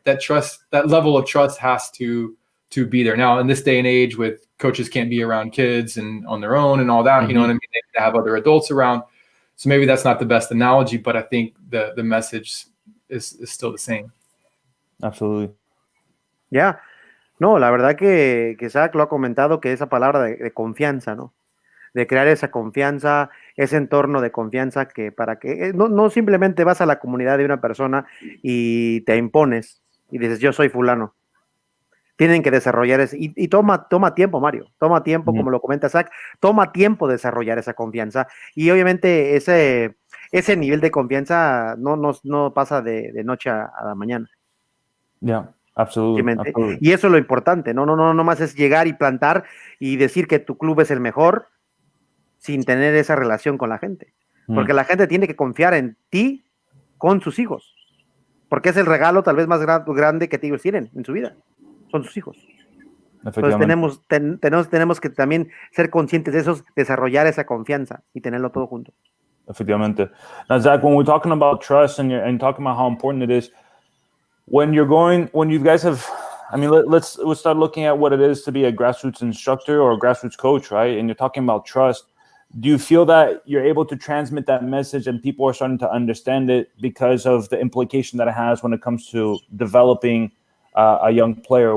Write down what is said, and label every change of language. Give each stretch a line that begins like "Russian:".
English: That trust, that level of trust has to be there. Now, in this day and age, with coaches can't be around kids and on their own and all that, you know what I mean? They have other adults around. So maybe that's not the best analogy, but I think the message is still the same. Absolutely. Yeah.
Spanish: No, la verdad que Zach lo ha comentado, que esa palabra de confianza, ¿no? De crear esa confianza, ese entorno de confianza que para que no simplemente vas a la comunidad de una persona y te impones y dices, yo soy fulano. Tienen que desarrollar y toma tiempo, Mario, toma tiempo, como lo comenta Zach, toma tiempo desarrollar esa confianza, y obviamente ese nivel de confianza no pasa de noche a la mañana.
English: Yeah, absolutely.
Spanish: Y eso es lo importante, no más es llegar y plantar y decir que tu club es el mejor sin tener esa relación con la gente, porque la gente tiene que confiar en ti con sus hijos, porque es el regalo tal vez más grande que ellos tienen en su vida. Son sus hijos. Entonces tenemos que también ser conscientes de eso, desarrollar esa confianza y tenerlo todo junto. Efectivamente.
English: Now, Zach, when we're talking about trust and talking about how important it is, when you guys have, I mean, let's start looking at what it is to be a grassroots instructor or a grassroots coach, right? And you're talking about trust. Do you feel that you're able to transmit that message and people are starting to understand it because of the implication that it has when it comes to developing a young player?